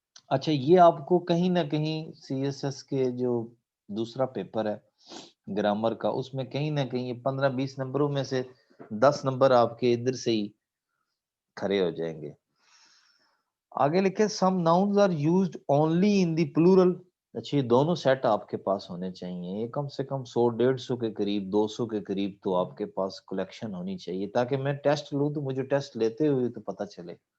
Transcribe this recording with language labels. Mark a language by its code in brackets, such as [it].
[ur] اچھا، یہ آپ کو کہیں نہ کہیں سی ایس ایس کے جو دوسرا پیپر ہے گرامر کا، اس میں کہیں نہ کہیں 15-20 نمبروں میں سے 10 نمبر آپ کے ادھر سے ہی کھڑے ہو جائیں گے. آگے لکھے [en] Some nouns are used only in the plural. [ur] اچھا، یہ دونوں سیٹ آپ کے پاس ہونے چاہیے. یہ کم سے کم 100-150 کے قریب، 200 کے قریب تو آپ کے پاس کلیکشن ہونی چاہیے، تاکہ میں ٹیسٹ لوں تو مجھے ٹیسٹ لیتے ہوئے تو پتہ چلے.